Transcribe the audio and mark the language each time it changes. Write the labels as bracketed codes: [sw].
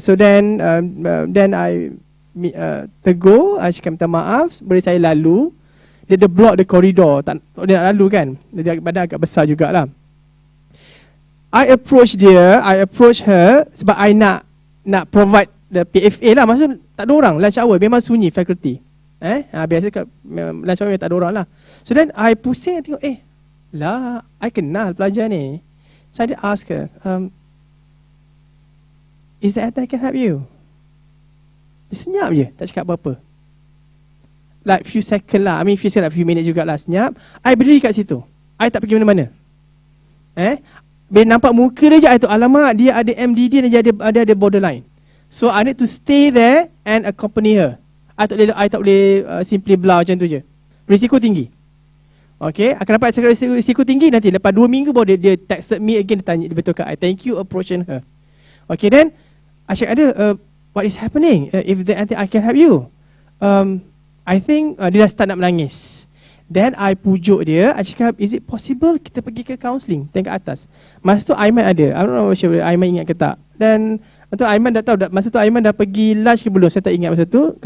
[ms] So then I tegur, I cakap minta maaf, boleh saya lalu. Dia [en] block the corridor, [ms] dia nak lalu kan. Dia badan agak besar jugalah. I approach her sebab I nak provide the PFA lah. Maksud tak ada orang, lunch hour memang sunyi faculty. Biasa kat lunch hour tak ada orang lah. So then I pusing, tengok lah, I kenal pelajar ni. [en] So I ask her, is there anything I can help you? [ms] Dia senyap je, tak cakap apa-apa. Like few second lah, few second, few minutes jugalah, senyap. I berdiri kat situ, I tak pergi mana-mana. Bila nampak muka dia je, I tahu alamak dia ada MDD dan dia ada borderline. [en] So I need to stay there and accompany her. [ms] I tak boleh simply blah macam tu je. Risiko tinggi. Okay, akan dapat risiko tinggi nanti. Lepas 2 minggu baru dia texted me again, dia tanya, dia betulkan I [en] thank you approaching her. Okay, [ms] then I cakap ada, [en] what is happening? If there anything I can help you? [ms] I think dia dah start nak menangis. Then I pujuk dia, I cakap, [en] is it possible [ms] kita pergi ke counseling? Tengok atas. Masa tu Aiman ada, [en] I don't know sure [ms] Aiman ingat ke tak. Dan masa tu Aiman dah tahu, masa tu Aiman dah pergi lunch ke belum, saya tak ingat masa tu.